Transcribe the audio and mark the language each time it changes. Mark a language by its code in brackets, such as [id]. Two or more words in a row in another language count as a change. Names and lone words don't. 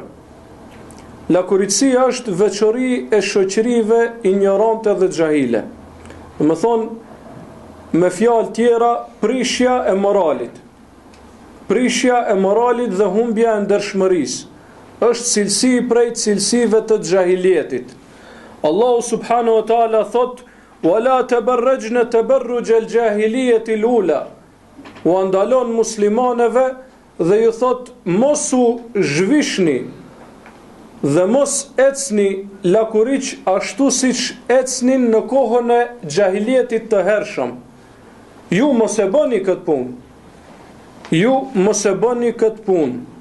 [sq] Lakuritësia është veçori e shoqërive ignorante dhe xahile. Do të thonë, me fjalë tjera, prishja e moralit. Prishja e moralit dhe humbja e ndershmërisë është cilësi prej cilësive të xahilietit. Allahu [ar] سبحانه وتعالى [sq] thot: [ar] "ولا تبرجن تبرج الجاهلية الأولى." [sq] U andalon muslimaneve dhe ju thot mos u zhvishni dhe mos ecni lakuriq ashtu siç ecnin në kohën e xahilietit të hershëm. Ju mos e bëni këtë punë. Ju mos e bëni këtë punë.